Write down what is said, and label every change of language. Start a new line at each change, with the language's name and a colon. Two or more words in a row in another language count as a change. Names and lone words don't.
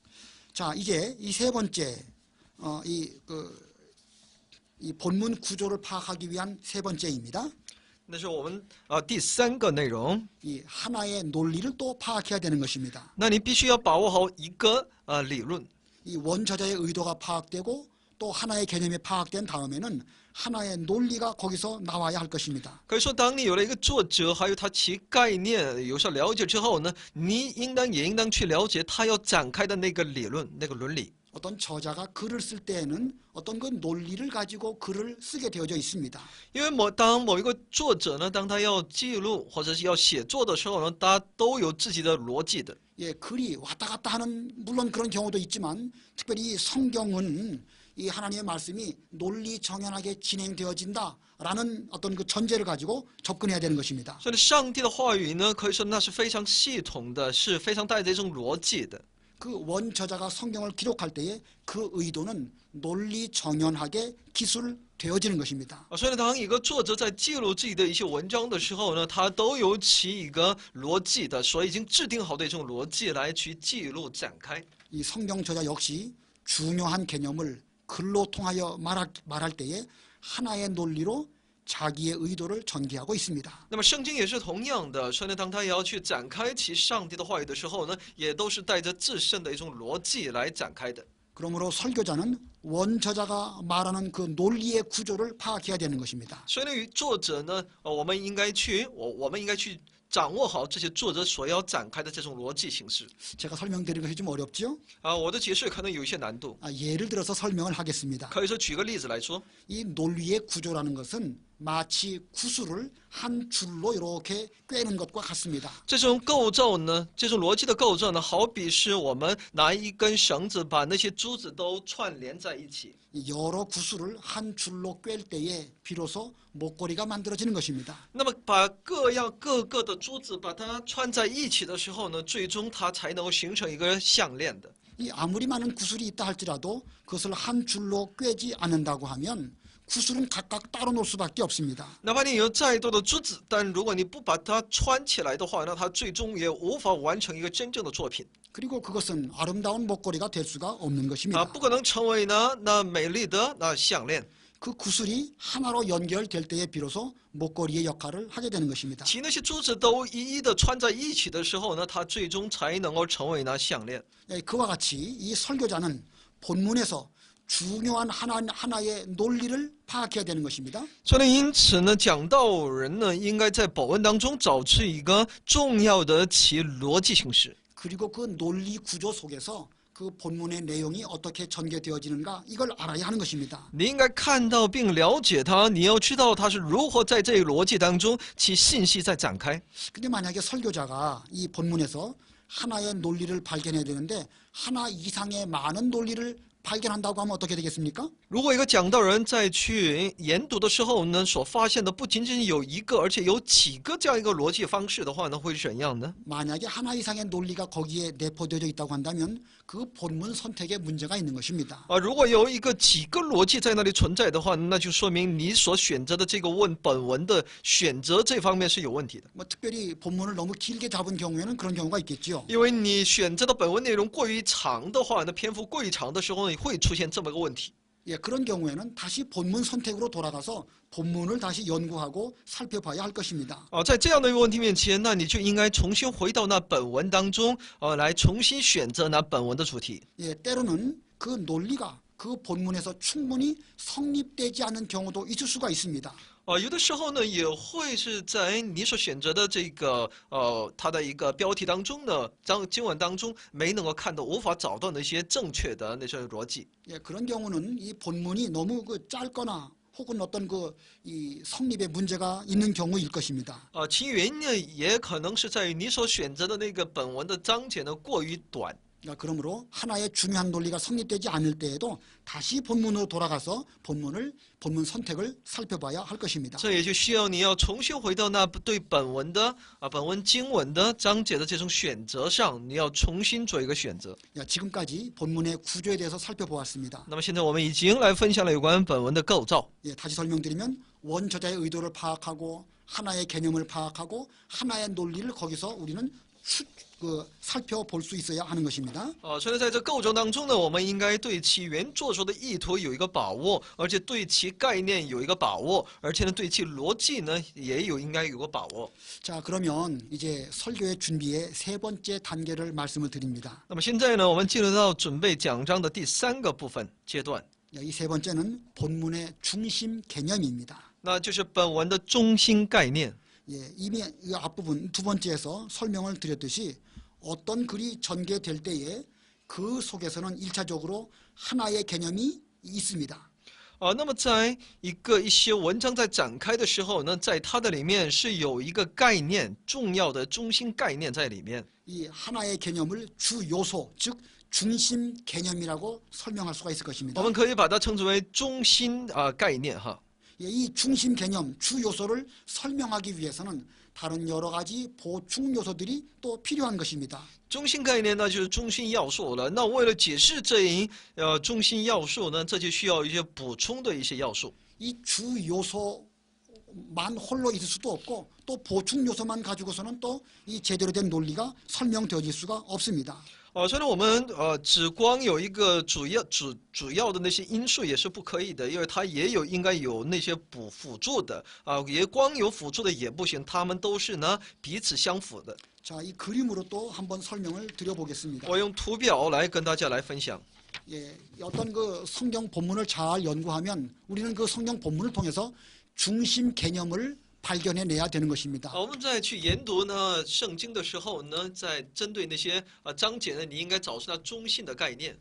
Korean: 자, 이제 이 세 번째 이 본문 구조를 파악하기 위한 세 번째입니다.
Chinese: 那是我们第3个内容。
Korean: 이 하나의 논리를 또 파악해야 되는 것입니다.
Chinese: 那你必须要把握好一个理论。
Korean: 이 원저자의 의도가 파악되고 또 하나의 개념이 파악된 다음에는 하나의 논리가 거기서 나와야 할 것입니다.
Chinese: 可以说，当你有了一个作者，还有他其概念有所了解之后呢，你也应当去了解他要展开的那个理论、那个伦理。
Korean: 어떤 저자가 글을 쓸 때에는 어떤 그 논리를 가지고 글을 쓰게 되어져 있습니다.
Chinese: 因为当某一个作者呢，当他要记录或者是要写作的时候呢，他都有自己的逻辑的。
Korean: 예, 글이 왔다 갔다 하는 물론 그런 경우도 있지만 특별히 성경은 이 하나님의 말씀이 논리 정연하게 진행되어진다라는 어떤 그 전제를 가지고 접근해야 되는 것입니다.
Chinese: 所以上帝的话语呢，可以说那是非常系统的，是非常带着一种逻辑的。
Korean: 그 원저자가 성경을 기록할 때에 그 의도는 논리 정연하게 기술되어지는 것입니다.
Chinese: 所以呢，当一个作者在记录自己的一些文章的时候呢，他都有其一个逻辑的，所以已经制定好的一种逻辑来去记录展开。
Korean: 이 성경 저자 역시 중요한 개념을 글로 통하여 말할 때에 하나의 논리로 자기의 의도를 전개하고 있습니다.
Chinese: 那么圣经也是同样的，所以呢，当他也要去展开其上帝的话语的时候呢，也都是带着自身的一种逻辑来展开的。
Korean: 그러므로 설교자는 원저자가 말하는 그 논리의 구조를 파악해야 되는 것입니다.
Chinese: 所以呢，作者呢，我们应该去掌握好这些作者所要展开的这种逻辑形式。
Korean: 제가 설명드리는 것이 좀 어렵죠?
Chinese: 我的解释可能有一些难度。
Korean: 예를 들어서 설명을 하겠습니다.
Chinese: 可以说，举个例子来说，
Korean: 이 논리의 구조라는 것은 마치 구슬을 한 줄로 이렇게 꿰는 것과 같습니다.
Chinese: 这种构造呢，这种逻辑的构造呢，好比是我们拿一根绳子把那些珠子都串联在一起。
Korean: 여러 구슬을 한 줄로 꿰 때에 비로소 목걸이가 만들어지는 것입니다.
Chinese: 那么把各个的珠子把它串在一起的时候呢，最终它才能够形成一个项链的。
Korean: 이 아무리 많은 구슬이 있다 할지라도 그것을 한 줄로 꿰지 않는다고 하면 구슬은 각각 따로 놓을 수밖에 없습니다.
Chinese: 哪怕你有再多的珠子，但如果你不把它穿起来的话，那它最终也无法完成一个真正的作品。
Korean: 그리고 그것은 아름다운 목걸이가 될 수가 없는 것입니다.
Chinese: 不可能成为呢那美丽的那项链。
Korean: 그 구슬이 하나로 연결될 때에 비로소 목걸이의 역할을 하게 되는 것입니다.
Chinese: 其那些珠子都一一的穿在一起的时候呢，它最终才能够成为那项链。
Korean: 그와 같이 이 설교자는 본문에서 중요한 하나의 논리를 파악해야 되는 것입니다.
Chinese: 所以呢，因此呢，讲道人呢，应该在本文当中找出一个重要的其逻辑形式。
Korean: 그리고 그 논리 구조 속에서 그 본문의 내용이 어떻게 전개되어지는가 이걸 알아야 하는 것입니다.
Chinese: 你应该看到并了解它，你要知道它是如何在这个逻辑当中其信息在展开。
Korean: 근데 만약에 설교자가 이 본문에서 하나의 논리를 발견해야 되는데 하나 이상의 많은 논리를 발견한다고 하면 어떻게 되겠습니까?
Chinese: 如果一个讲道人在去研读的时候呢，所发现的不仅仅有一个，而且有几个这样一个逻辑方式的话呢，会是怎样呢？
Korean: 만약에 하나 이상의 논리가 거기에 내포되어 있다고 한다면 그 본문 선택에 문제가 있는 것입니다.
Chinese: 如果有一个几个逻辑在那里存在的话，那就说明你所选择的这个本文的选择这方面是有问题的。
Korean: 뭐 특별히 본문을 너무 길게 잡은 경우에는 그런 경우가 있겠죠.
Chinese: 因为你选择的本文内容过于长的话，那篇幅过于长的时候呢，会出现这么个问题。
Korean: 예, 그런 경우에는 다시 본문 선택으로 돌아가서 본문을 다시 연구하고 살펴봐야 할 것입니다.
Chinese: 在这样的一个问题面前，那你就应该重新回到那本文当中，来重新选择那本文的主题。
Korean: 예, 때로는 그 논리가 그 본문에서 충분히 성립되지 않는 경우도 있을 수가 있습니다.
Chinese: 有的时候呢，也会是在你所选择的这个它的一个标题当中呢，经文当中没能够看到，无法找到那些正确的那些逻辑。
Korean: 예, 그런 경우는 이 본문이 너무 그 짧거나 혹은 어떤 그 이 성립에 문제가 있는 경우일 것입니다.
Chinese: 其原因呢，也可能是在于你所选择的那个本文的章节呢过于短。
Korean: 그러므로 하나의 중요한 논리가 성립되지 않을 때에도 다시 본문으로 돌아가서 본문 선택을 살펴봐야 할 것입니다.
Chinese: 这也就需要你要重新回到那对本文的本文经文的章节的这种选择上，你要重新做一个选择。
Korean: 지금까지 본문의 구조에 대해서 살펴보았습니다.
Chinese: 那么现在我们已经来分享了有关本文的构造。
Korean: 다시 설명드리면 원저자의 의도를 파악하고 하나의 개념을 파악하고 하나의 논리를 거기서 우리는 살펴볼 수 있어야 하는 것입니다.
Chinese: 所以在这构造当中呢，我们应该对其原作者的意图有一个把握，而且对其概念有一个把握，而且呢对其逻辑呢也应该有个把握。
Korean: 자, 그러면 이제 설교의 준비의 세 번째 단계를 말씀을 드립니다.
Chinese: 那么现在呢，我们进入到准备讲章的第三个部分阶段，
Korean: 이 세 번째는 본문의 중심 개념입니다.
Chinese: 那就是本文的中心概念。
Korean: 이미 이 앞부분 두 번째에서 설명을 드렸듯이 어떤 글이 전개될 때에 그 속에서는 1차적으로 하나의 개념이 있습니다.
Chinese: 那么在一些文章在展开的时候呢，在它的里面是有一个概念，重要的中心概念在里面。
Korean: 이 하나의 개념을 주 요소, 즉 중심 개념이라고 설명할 수가 있을 것입니다.
Chinese: 我们可以把它称之为中心概念哈。
Korean: 이 중심 개념, 주 요소를 설명하기 위해서는 다른 여러 가지 보충 요소들이 또 필요한 것입니다.
Chinese: 中心概念那就是中心要素了。那为了解释这一中心要素呢，这就需要一些补充的一些要素。
Korean: 이 주 요소만 홀로 있을 수도 없고 또 보충 요소만 가지고서는 또 이 제대로 된 논리가 설명되어질 수가 없습니다.
Chinese: 所以呢，我们只光有一个主要的那些因素也是不可以的，因为它也应该有那些辅助的也光有辅助的也不行，它们都是呢彼此相符的。
Korean: 자, 이 그림으로 또 한번 설명을 드려보겠습니다.
Chinese: 我用图表来跟大家来分享。
Korean: 어떤 그 성경 본문을 잘 연구하면 우리는 그 성경 본문을 통해서 중심 개념을 발견해내야 되는 것입니다.
Chinese: 我们在去研读呢圣经的时候呢，在针对那些章节呢，你应该找出它中心的概念。